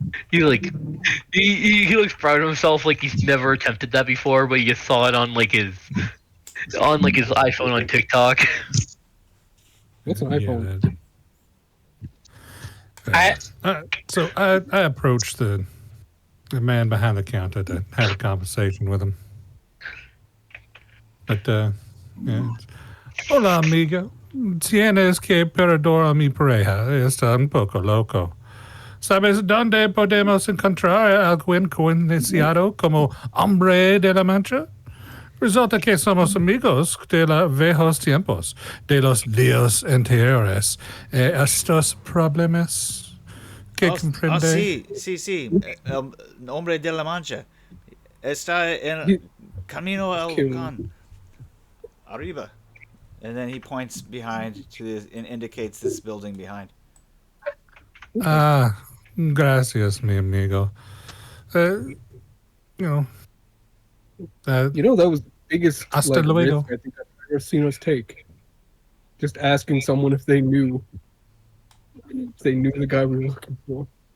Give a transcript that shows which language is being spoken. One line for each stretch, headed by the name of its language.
English: He like he looks proud of himself, like he's never attempted that before, but he just saw it on like his iPhone on TikTok. What's an iPhone? So I approached the man behind the counter to have a conversation with him. But, yeah.
Spanish: Hola, amigo. Tienes que perdonar mi pareja. Está un poco loco. ¿Sabes dónde podemos encontrar alguien conocido como Hombre de la Mancha? Resulta que somos amigos de los viejos tiempos, de los días anteriores. Estos problemas que comprende. Sí. El hombre de la mancha. Está en camino al volcán. Arriba.
English: And then he points behind and indicates this building behind.
Spanish: Ah, gracias, mi amigo.
English: You know, You know, that was the biggest
Spanish: Hasta luego.
English: risk I think I've ever seen us take. Just asking someone if they knew the guy we were looking for.